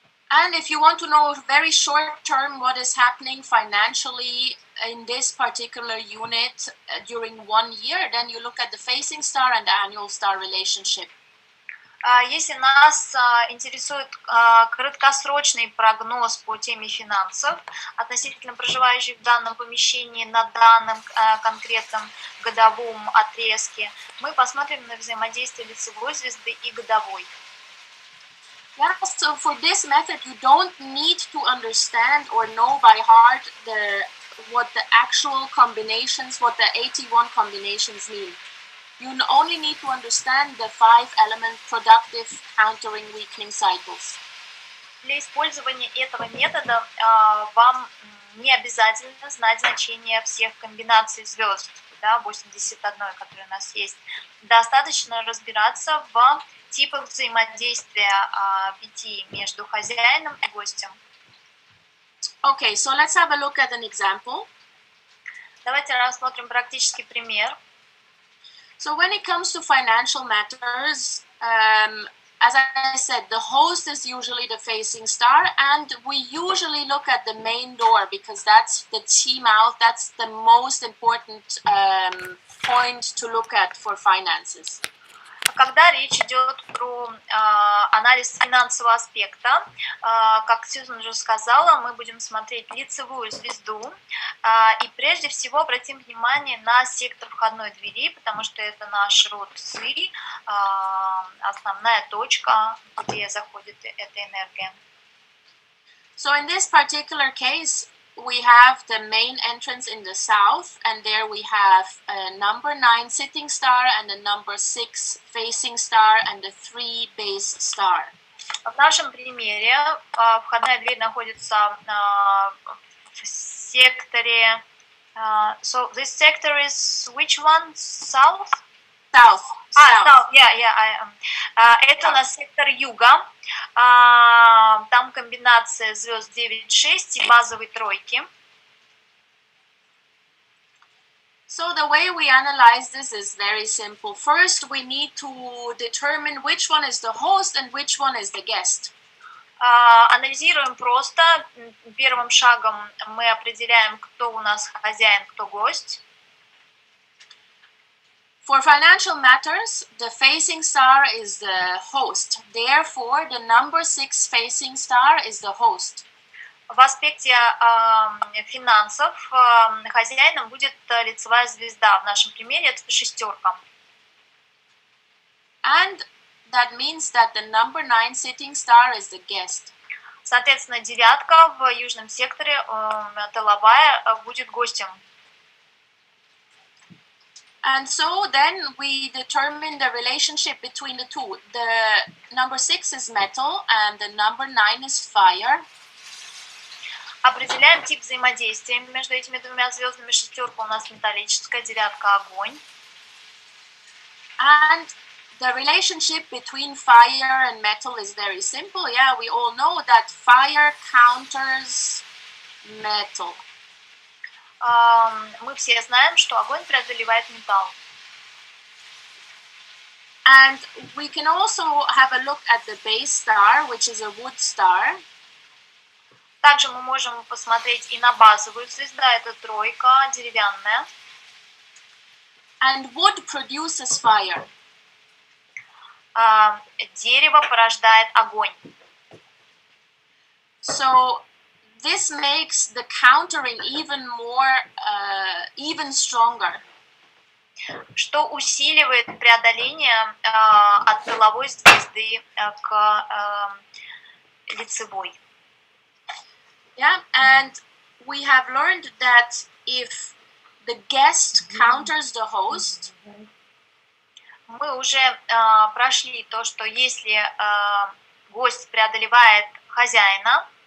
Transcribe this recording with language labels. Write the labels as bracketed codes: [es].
[en] And if you want to know very short term what is happening financially in this particular unit during 1 year, then you look at the facing star and the annual star relationship. [ru] Если нас интересует краткосрочный прогноз по теме финансов относительно проживающих в данном помещении на данном конкретном годовом отрезке, мы посмотрим на взаимодействие лицевой звезды и годовой. [en] Yeah, so for this method, you don't need to understand or know by heart what the actual combinations, what the 81 combinations mean. You only need to understand the 5-element productive, countering, weakening cycles. [ru] Для использования этого метода вам не обязательно знать значение всех комбинаций звезд, да, 81, которые у нас есть. Достаточно разбираться в типах взаимодействия 5 между хозяином и гостем. [en] Okay, so let's have a look at an example. [ru] Давайте рассмотрим практический пример. [en] So when it comes to financial matters, as I said, the host is usually the facing star, and we usually look at the main door because that's the team out, that's the most important point to look at for finances. [ru] Когда речь идет про анализ финансового аспекта, как Сьюзан уже сказала, мы будем смотреть лицевую звезду и прежде всего обратим внимание на сектор входной двери, потому что это наш род Ци, основная точка, где заходит эта энергия. [en] So in this particular case, we have the main entrance in the south, and there we have a number 9 sitting star and a number 6 facing star and a 3 base star. [ru] В нашем примере входная дверь находится в секторе. [en] So this sector is which one? South? South. South. Yeah. [ru] Это у нас сектор юга. Там комбинация звезд 9-6 и базовой тройки. [en] So the way we analyze this is very simple. First, we need to determine which one is the host and which one is the guest. [ru] Анализируем просто. Первым шагом мы определяем, кто у нас хозяин, кто гость. [en] For financial matters, the facing star is the host. Therefore, the number 6 facing star is the host. [ru] В аспекте финансов хозяином будет лицевая звезда. В нашем примере это шестерка. [en] And that means that the number 9 sitting star is the guest. [ru] Соответственно, девятка в южном секторе, тыловая, будет гостем. [en] And so then we determine the relationship between the two. The number 6 is metal and the number 9 is fire. [ru] Определяем тип взаимодействия между этими двумя звездами. Шестерка у нас металлическая, девятка огонь. [en] And the relationship between fire and metal is very simple. Yeah, we all know that fire counters metal. [ru] Мы все знаем, что огонь преодолевает металл. [en] And we can also have a look at the base star, which is a wood star. [ru] Также мы можем посмотреть и на базовую звезду, это тройка, деревянная. [en] And wood produces fire. [ru] Дерево порождает огонь. [en] So this makes the countering even more, even stronger. [ru] Что усиливает преодоление от тыловой звезды к лицевой. [en] Yeah, and we have learned that if the guest counters the host, [ru] мы уже прошли то, что если гость преодолевает хозяина,